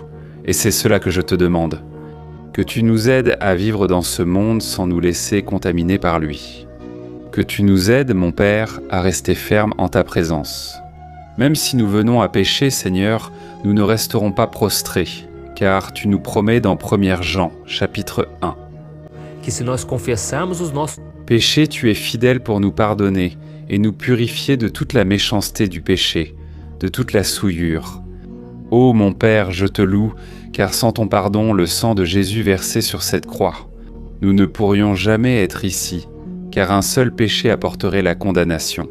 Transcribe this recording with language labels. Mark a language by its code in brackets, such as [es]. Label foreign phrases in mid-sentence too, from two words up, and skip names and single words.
[fr] Et c'est cela que je te demande. Que tu nous aides à vivre dans ce monde sans nous laisser contaminer par lui. Que tu nous aides, mon Père, à rester fermes en ta présence. Même si nous venons à pécher, Seigneur, nous ne resterons pas prostrés, car tu nous promets dans 1 Jean, chapitre 1. [pt] Que se nós confessarmos os nossos [fr] Péché, tu es fidèle pour nous pardonner et nous purifier de toute la méchanceté du péché, de toute la souillure. Ô mon Père, je te loue, car sans ton pardon, le sang de Jésus versé sur cette croix, nous ne pourrions jamais être ici, car un seul péché apporterait la condamnation.